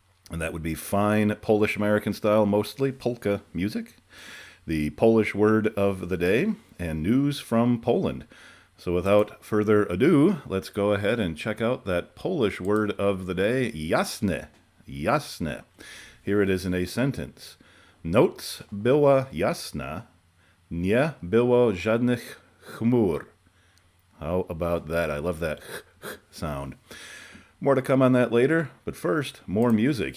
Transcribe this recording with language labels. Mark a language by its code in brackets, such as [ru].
[en] And that would be fine Polish-American style, mostly polka music, the Polish word of the day, and news from Poland. So without further ado, let's go ahead and check out that Polish word of the day, jasne, jasne. Here it is in a sentence. [pl] Noc była jasna, nie było żadnych chmur. [en] How about that? I love that sound. More to come on that later, but first, more music.